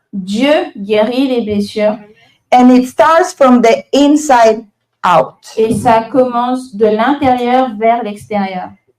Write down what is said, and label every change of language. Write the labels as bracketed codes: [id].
[fr] Dieu guérit les blessures [en] and it starts from the inside out. [fr] et ça commence de l'intérieur vers l'extérieur.